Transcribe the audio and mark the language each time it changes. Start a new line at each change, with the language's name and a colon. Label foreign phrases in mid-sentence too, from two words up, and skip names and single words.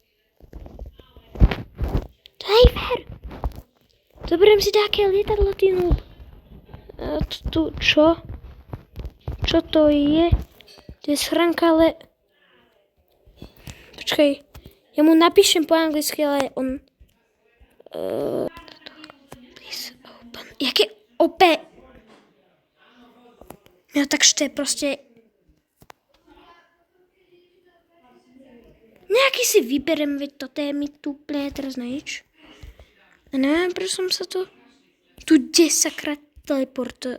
English: Driver!
Slovak: Zoberiem si také lietadlo, ty noob. A tu čo? Čo to je? To je schránka, ale... Počkaj, ja mu napíšem po anglicky, ale on...
English: Please open.
Slovak: Jaké OP? No takže to je proste... Nejaký si vyberem, veď toto je mi tu úplne teraz na nič. A neviem, prečo som sa to... Tu 10-krát teleport...